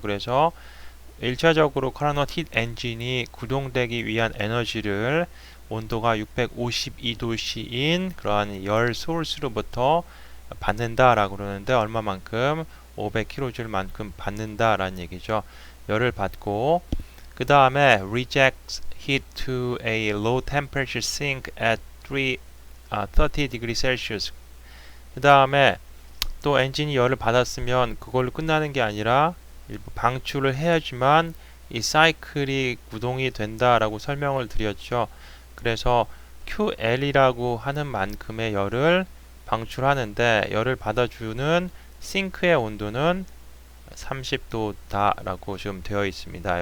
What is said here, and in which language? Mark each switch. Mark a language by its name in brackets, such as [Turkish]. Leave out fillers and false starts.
[Korean] 그래서 1차적으로 카르노트 힛 엔진이 구동되기 위한 에너지를 온도가 652도씨인 그러한 열 소스로부터 받는다라고 그러는데 얼마만큼 500kJ만큼 받는다라는 얘기죠. 열을 받고 그 다음에 [English] rejects heat to a low temperature sink at 30 degrees Celsius. [Korean] 그 다음에 또 엔진이 열을 받았으면 그걸로 끝나는 게 아니라 일부 방출을 해야지만 이 사이클이 구동이 된다라고 설명을 드렸죠. 그래서 QL이라고 하는 만큼의 열을 방출하는데 열을 받아주는 싱크의 온도는 30도다라고 지금 되어 있습니다.